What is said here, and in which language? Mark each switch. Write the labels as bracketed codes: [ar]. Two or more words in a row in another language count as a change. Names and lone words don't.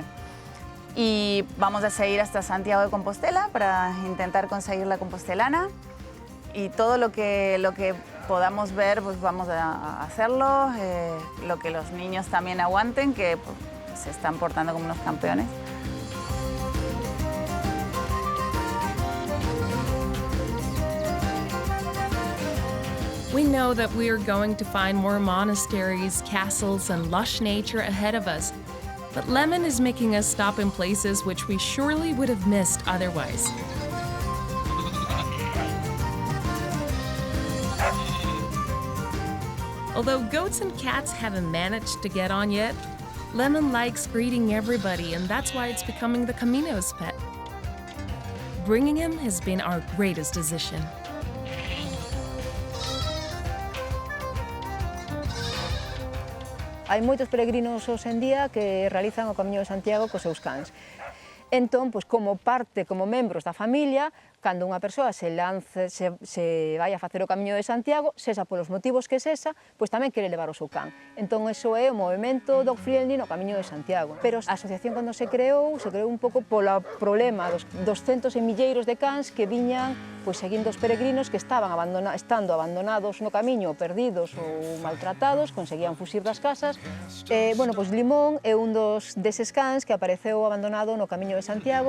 [es] Y vamos a seguir hasta Santiago de Compostela para intentar conseguir la compostelana, y todo lo que podamos ver, pues vamos a hacerlo, lo que los niños también aguanten, que pues, se están portando como unos campeones. [en] We know that we are going to find more monasteries, castles, and lush nature ahead of us, but Lemon is making us stop in places which we surely would have missed otherwise. Although goats and cats haven't managed to get on yet, Lemon likes greeting everybody, and that's why it's becoming the Camino's pet. bringing him has been our greatest decision. [gl] Hai moitos peregrinos hoxe en día que realizan o Camiño de Santiago cos seus cans. Entón, pois, como parte, como membros da familia, cando unha persoa se vai a facer o Camiño de Santiago, sexa polos motivos que sexa, pois tamén quere levar o seu can. Entón, iso é o movimento dog-friendly no Camiño de Santiago. Pero a asociación, cando se creou un pouco polo problema dos centos e milleiros de cans que viñan pois, seguindo os peregrinos que estaban estando abandonados no camiño, perdidos ou maltratados, conseguían fuxir das casas. Bueno, pois Limón é un deses cans que apareceu abandonado no Camiño de Santiago.